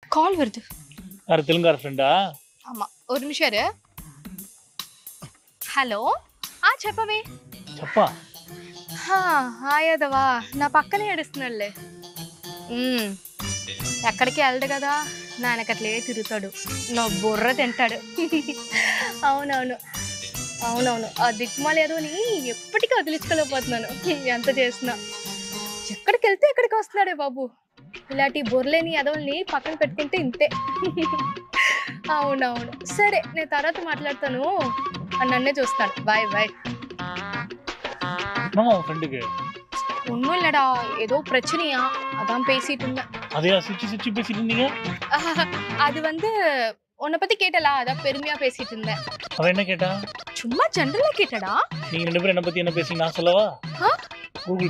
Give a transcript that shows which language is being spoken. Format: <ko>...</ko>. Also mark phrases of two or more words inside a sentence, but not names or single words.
<ta>கால் வருது. யாரு தெலுங்கார ஃப்ரெண்டா? ஆமா, ஒரு நிமிஷம் இரு.</ta> <te>హలో చెప్పవే. చెప్పా. హాయదవా, నా పక్కనే ఏడుస్తున్నాడులే. ఎక్కడికి వెళ్ళడు కదా, నా వెనకట్లే తిరుగుతాడు, నా బుర్ర తింటాడు. అవునవును అవునవును, ఆ దిక్కుమాల ఏదో అని ఎప్పటికీ వదిలించుకోలేకపోతున్నాను. ఎంత చేసినా ఎక్కడికి వెళ్తే ఎక్కడికి వస్తున్నాడే బాబు. ఇలాంటి బుర్రలేని ఎదవల్ని పక్కన పెట్టుకుంటే ఇంతే. అవునవును, సరే నేను తర్వాత మాట్లాడతాను. నన్నే చూస్తాను.</te> <en>bye bye.</en> <ta>ஃப்ரெண்டுக்கு ஒன்றும் இல்லடா, ஏதோ பிரச்சனையா, அதான் பேசிட்டு இருந்தேன். அதையா சிரிச்சு சிரிச்சு பேசிட்டு இருந்தீங்க? அது வந்து உன்னை பத்தி கேட்டலா, அதான் பெருமையா பேசிட்டு இருந்தேன். அவன் என்ன கேட்டா? சும்மா ஜெனரலா கேட்டடா. நீங்க ரெண்டு பேரும் என்ன பத்தி என்ன பேசுறீங்க நான் சொல்லவா?</ta>